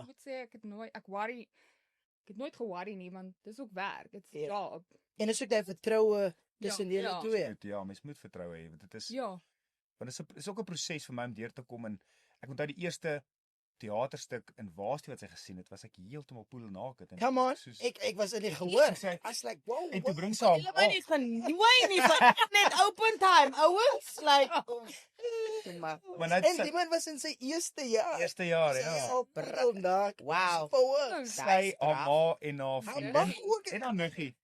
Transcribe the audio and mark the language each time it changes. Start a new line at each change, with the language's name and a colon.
Afrikaans: ek moet sê ek het nooit geworry nie want dis ook werk.
English: It's job.
Afrikaans: En is ook daai vertroue tussen julle twee. Ja, mens moet vertroue hê want dit is Ja. Want dit is ook 'n proses vir my om deur te kom en ek onthou die eerste teaterstuk in Waastie wat sy gesien het, was ek heeltemal poelnaak.
English: Come on,
Afrikaans: ek was in die gehoor.
English: I was like, wow.
Afrikaans: En toe bring sy hom. Hulle my nie genooi nie vir net open time. Ouers like en die man was in sy eerste jaar. Eerste jaar, ja. Poelnaak. Wow.
English: For
Afrikaans: Sy, haar ma en haar vriendin en haar niggie.